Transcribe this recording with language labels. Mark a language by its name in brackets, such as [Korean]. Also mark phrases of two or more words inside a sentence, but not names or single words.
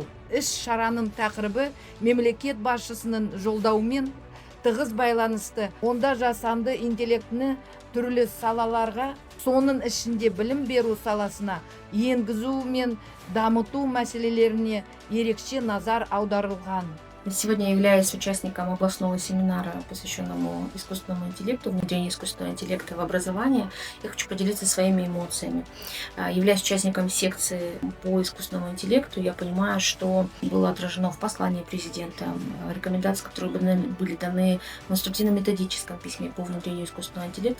[Kazakh] Іс-шараның тақырыбы мемлекет басшысының жолдауымен тығыз байланысты. Онда жасанды интеллектіні түрлі салаларға, соның ішінде білім беру саласына енгізу мен дамыту мәселелеріне ерекше назар аударылған. [Russian] Сегодня я являюсь участником областного семинара, посвященному искусственному интеллекту, внедрению искусственного интеллекта в образование. Я хочу поделиться своими эмоциями. Являюсь участником секции по искусственному интеллекту. Я понимаю, что было отражено в послании президента, рекомендации, которые были даны в инструктивно-методическом письме по внедрению искусственного интеллекта.